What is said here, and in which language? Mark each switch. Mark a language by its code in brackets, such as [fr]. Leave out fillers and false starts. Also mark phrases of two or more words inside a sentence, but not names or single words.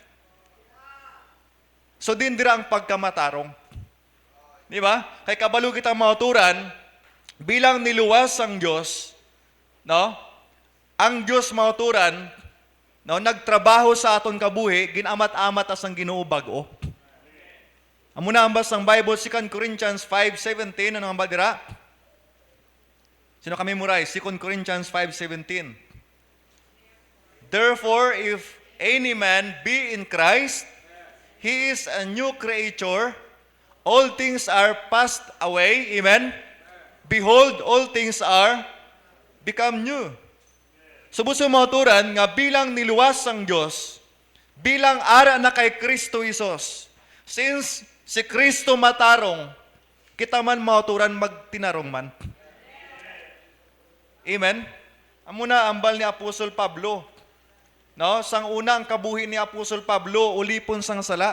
[hil] So din dira ang pagkamatarong. Di ba? Kay kabalo kitang mauturan, bilang niluwas ang Diyos, no? Ang Diyos mauturan, no, nagtrabaho sa aton kabuhi, ginamat-amat as ang Ginoo bag-o. Amo na ang basang Bible, 2 Corinthians 5:17, ano ang badira? Sino kami memorize? 2 Corinthians 5:17. [en] Therefore, if any man be in Christ, he is a new creature. All things are passed away. Amen? Behold, all things are become new. [hil] Subot sa mauturan nga bilang niluwas ang Diyos, bilang ara na kay Kristo Isos, since si Kristo matarong, kita man mauturan magtinarong man. Amen? Amuna ambal ni Apostol Pablo. No, sang una ang kabuhi ni Apostol Pablo, ulipon sang sala.